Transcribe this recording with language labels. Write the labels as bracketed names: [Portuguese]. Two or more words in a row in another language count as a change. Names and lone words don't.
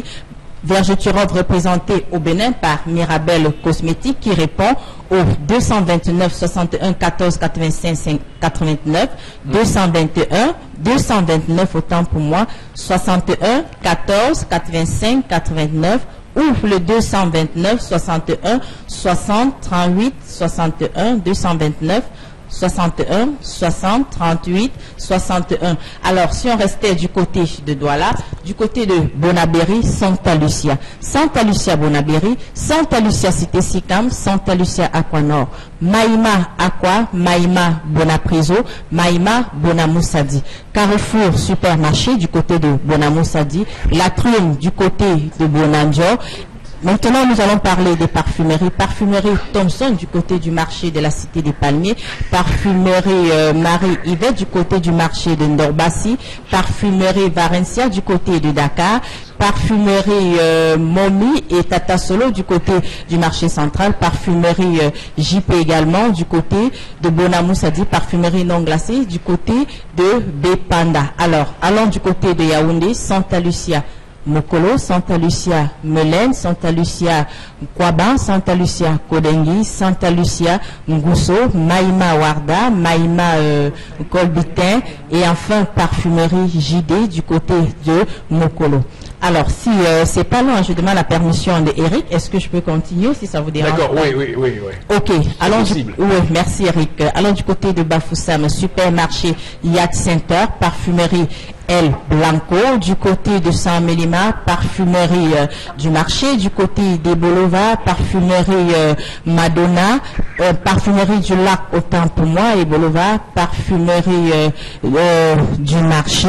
[French] Vergeturov représenté au Bénin par Mirabel Cosmétiques qui répond au 229 61 14 85 89 229 autant pour moi 61 14 85 89 ou le 229 61 60 38 61 229 61 60 38 61. Alors si on restait du côté de Douala, du côté de Bonabéry, Santa Lucia Bonabéry, Santa Lucia Cité Sicam, Santa Lucia Aquanor, Maïma Aqua, Maïma Bonapriso, Maïma Bonamoussadi, Carrefour Supermarché du côté de Bonamoussadi, Latrium du côté de Bonanjo. Maintenant, nous allons parler des parfumeries. Parfumerie Thomson du côté du marché de la Cité des Palmiers. Parfumerie Marie-Yvette du côté du marché de Ndorbassi. Parfumerie Varencia du côté de Dakar. Parfumerie Momi et Tata Solo du côté du marché central. Parfumerie JP également du côté de Bonamoussadi. Parfumerie non glacée du côté de Bepanda. Alors, allons du côté de Yaoundé, Santa Lucia Mokolo, Santa Lucia Melen, Santa Lucia Kwaba, Santa Lucia Kodengi, Santa Lucia Ngusso, Maïma Warda, Maïma Kolbitin et enfin parfumerie JD du côté de Mokolo. Alors, si c'est pas loin, je demande la permission de Eric. Est-ce que je peux continuer si ça vous dérange? D'accord, oui. Ok, allons merci Eric. Allons du côté de Bafoussam, supermarché Yacht Center, parfumerie El Blanco, du côté de San Melima, parfumerie du marché, du côté des Bolova, parfumerie Madonna, parfumerie du lac autant pour moi et Bolova, parfumerie du marché.